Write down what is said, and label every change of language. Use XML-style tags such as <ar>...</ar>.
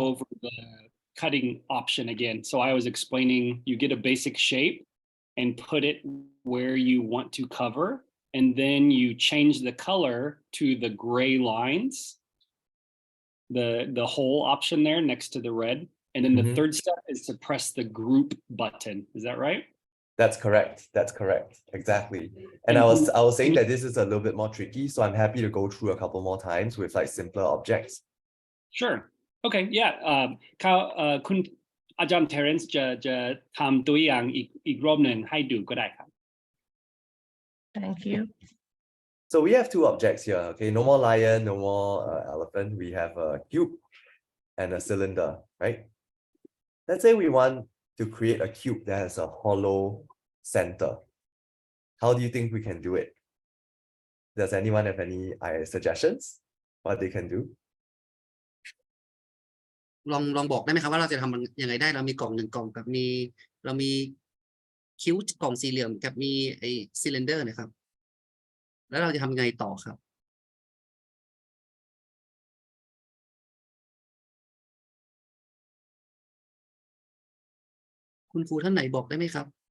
<en>go over the cutting option again so I was explaining you get a basic shape and put it where you want to cover and then you change the color to the gray lines the whole option there next to the red and then the third step is to press the group button is that right? That's correct. Exactly. And I was saying that this is a little bit more tricky, so I'm happy to go through a couple more times with like simpler objects. Sure. Okay. Yeah.</en> <th>คุณอาจารย์ Terrence จะทำตัวอย่างอีกรอบหนึ่งให้ดูก็ได้ครับ</th> <en>Thank you. So we have 2 objects here. Okay, no more lion, no more elephant. We have a cube and a cylinder, right? Let's say we want to create a cube that has a hollow center. How do you think we can do it? Does anyone have any suggestions what they can do?</en> <th>ลองบอกได้ไหมครับว่าเราจะทำมันยังไงได้เรามีกล่อง1 กล่องกับเรามีคิ้วกล่องสี่เหลี่ยมกับมีไอ้ซิลินเดอร์นะครับแล้วเราจะทำยังไงต่อครับคุณครูท่านไหนบอกได้ไหมครับ</th>